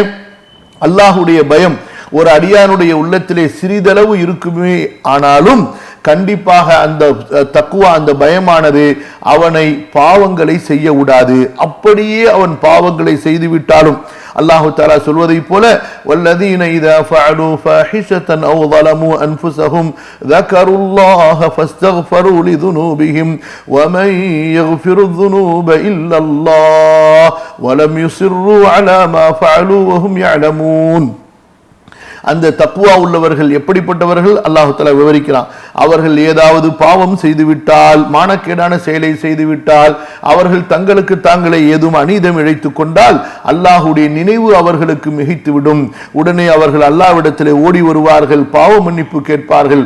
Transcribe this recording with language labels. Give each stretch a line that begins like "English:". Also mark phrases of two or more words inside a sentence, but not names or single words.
Tamil: அல்லாஹ்வுடைய பயம் ஒரு அடியானுடைய உள்ளத்திலே சிறிதளவு இருக்குமே ஆனாலும் கண்டிப்பாக அந்த தக்வா, அந்த பயமானது அவனை பாவங்களை செய்ய விடாது. அப்படியே அவன் பாவங்களை செய்துவிட்டாலும்
Arabic: الله تعالى
Tamil: சொல்வதை போல
Arabic: والذين إذا فعلوا فاحشة أو ظلموا انفسهم ذكروا الله فاستغفروا لذنوبهم ومن يغفر الذنوب الا الله ولم يصروا على ما فعلوا وهم يعلمون.
Tamil: அந்த தக்வா உள்ளவர்கள் எப்படிப்பட்டவர்கள்
Arabic: الله تعالى
Tamil: விவரிக்கிறான். அவர்கள் ஏதாவது பாவம் செய்துவிட்டால், மானக்கேடான செயலை செய்துவிட்டால், அவர்கள் தங்களுக்கு தாங்களே ஏதும் அநீதம் இழைத்துக் கொண்டால் அல்லாஹ்வுடைய நினைவு அவர்களுக்கு மிகைத்துவிடும். உடனே அவர்கள் அல்லாஹ்விடத்திலே ஓடி வருவார்கள், பாவ மன்னிப்பு கேட்பார்கள்.